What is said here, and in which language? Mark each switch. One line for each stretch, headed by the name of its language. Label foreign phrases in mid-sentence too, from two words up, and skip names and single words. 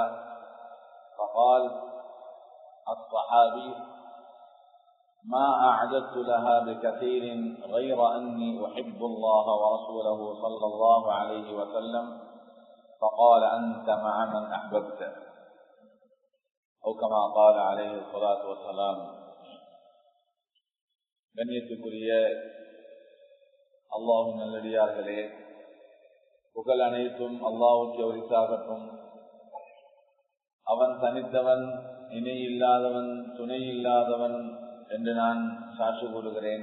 Arabic: فقال الصحابي ما أعددت لها بكثير غير أني أحب الله ورسوله صلى الله عليه وسلم. فقال أنت مع من أحببت، أو كما قال عليه الصلاة والسلام.
Tamil: கண்ணியத்துக்குரிய அல்லாஹ்வின் நல்லடியார்களே, புகழ் அனைத்தும் அல்லாஹ்வுக்கு உரித்தாகட்டும். அவன் தனித்தவன், இணை இல்லாதவன், துணை இல்லாதவன் என்று நான் சாட்சி கூறுகிறேன்.